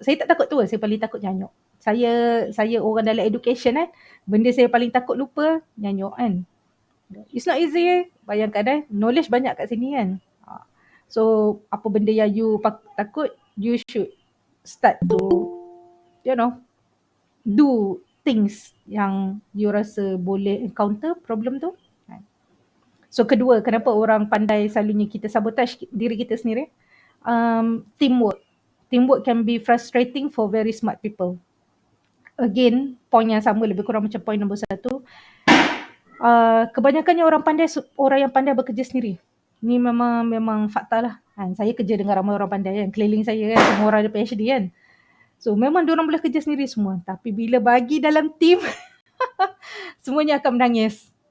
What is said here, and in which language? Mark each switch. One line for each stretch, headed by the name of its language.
Malay: Saya tak takut tua, saya paling takut nyanyuk. Saya orang dalam education benda saya paling takut lupa nyanyuk It's not easy bayangkan knowledge banyak kat sini So apa benda yang you takut, you should start to do things yang you rasa boleh encounter problem tu. So kedua, kenapa orang pandai selalunya kita sabotage diri kita sendiri?
English: Teamwork. Teamwork can be frustrating for very smart people.
Malay: Again, point yang sama, lebih kurang macam point nombor 1. Kebanyakannya orang yang pandai bekerja sendiri. Ni memang fakta lah. Saya kerja dengan ramai orang pandai keliling saya semua orang ada PhD So memang diorang boleh kerja sendiri semua. Tapi bila bagi dalam team, semuanya akan menangis.